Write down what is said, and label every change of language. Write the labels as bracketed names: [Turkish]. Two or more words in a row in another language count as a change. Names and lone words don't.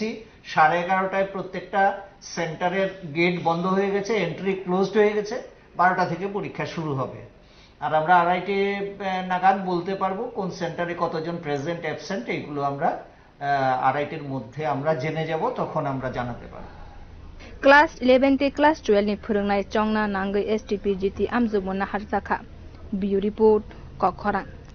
[Bangla] 11:30টায় প্রত্যেকটা সেন্টারের গেট বন্ধ হয়ে গেছে, [English] entry closed [Bangla] হয়ে গেছে। 12টা থেকে পরীক্ষা শুরু হবে। আর আমরা আড়াইটে নাগাদ বলতে পারবো কোন সেন্টারে কতজন [English] present absent. [Bangla] এইগুলো আমরা আড়াইটের মধ্যে আমরা জেনে যাব, তখন আমরা জানাতে পারবো। ক্লাস 11 তে ক্লাস 12 [Kok Borok] ni phurungnai chongna nangai STPGT amjumon naharjaka [English] biu report [Kok Borok] kokhorang